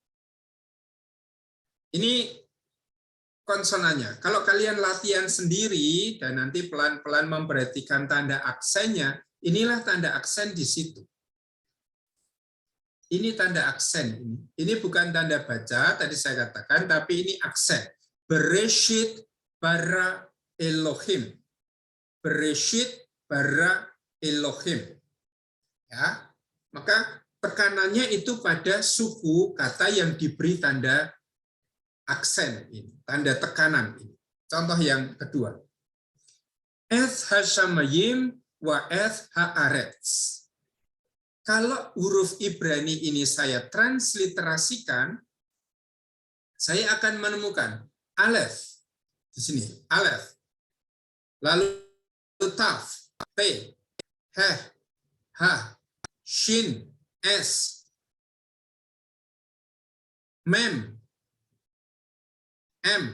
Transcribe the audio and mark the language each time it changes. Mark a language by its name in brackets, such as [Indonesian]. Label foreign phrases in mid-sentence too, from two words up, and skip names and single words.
[Indonesian] Ini konsonannya. Kalau kalian latihan sendiri dan nanti pelan-pelan memperhatikan tanda aksennya, inilah tanda aksen di situ. Ini tanda aksen. Ini bukan tanda baca, tadi saya katakan, tapi ini aksen. [Hebrew] בראשית ברא אלהים. בראשית ברא אלהים. [Indonesian] Ya, maka tekanannya itu pada suku kata yang diberi tanda aksen ini, tanda tekanan ini. Contoh yang kedua. [Hebrew] את השמים ואת הארץ. [Indonesian] Kalau huruf Ibrani ini saya transliterasikan, saya akan menemukan Aleph di sini, Aleph. Lalu Taf, P, Heh, Ha, shin, s, mem, m.